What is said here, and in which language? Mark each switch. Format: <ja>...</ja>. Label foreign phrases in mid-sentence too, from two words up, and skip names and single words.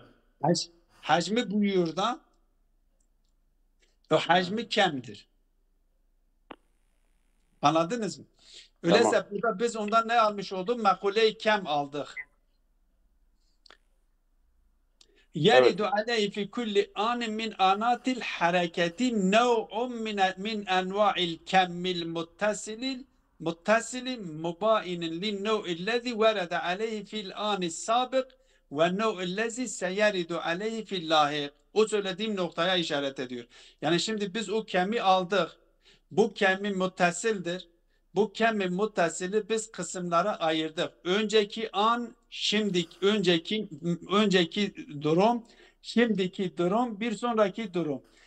<tr>Hacmi büyüyor da o hacmi kemdir. Anladınız mı? Öyleyse Tamam. burada biz ondan ne almış olduk? Makule-i kem aldık. Evet.</tr> <ar>يرد عليه في كل آن من آنات الحركة نوع من أنواع الكم المتصل مباين للنوع الذي ورد عليه في الآن السابق والنوع الذي سيرد عليه في اللاحق.</ar> <tr>O söylediğim noktaya işaret ediyor. Yani şimdi biz o kemi aldık. Bu kemi muttasildir. Bu kemi muttasili biz kısımlara ayırdık. Önceki an, önceki durum, şimdiki durum, bir sonraki durum.</tr>